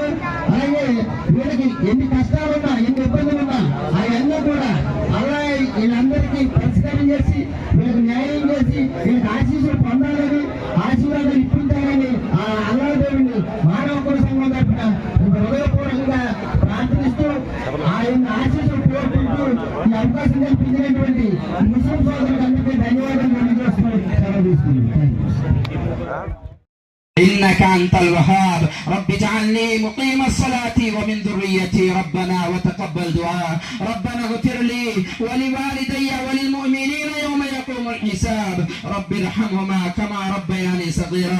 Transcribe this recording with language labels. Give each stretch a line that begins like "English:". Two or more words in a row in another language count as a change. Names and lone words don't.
Telugu: అలాగే వీళ్ళకి ఎన్ని కష్టాలున్నా, ఎన్ని ఇబ్బందులున్నా అవన్నీ కూడా అలా వీళ్ళందరికీ పరిష్కారం చేసి, వీళ్ళకి న్యాయం చేసి, వీళ్ళకి ఆశీస్సులు పొందాలని, ఆశీర్వాదాలు ఇప్పించాలని ఆ అల్లా దేవుని మానవ హక్కుల సంఘం తరపున హృదయపూర్వకంగా ప్రార్థిస్తూ ఆయన ఆశీస్సులు కోరుకుంటూ ఈ అవకాశం కల్పించినటువంటి ముస్లిం సోదరులకు అందరికీ ధన్యవాదాలు తెలియజేస్తున్నాను. సెలవు తీసుకున్నాను.
Arabic: إنك أنت الوهاب رب اجعلني مقيم الصلاة ومن ذريتي ربنا وتقبل دعاء ربنا اغفر لي ولوالدي وللمؤمنين يوم يقوم الحساب رب ارحمهما كما ربياني صغيرا.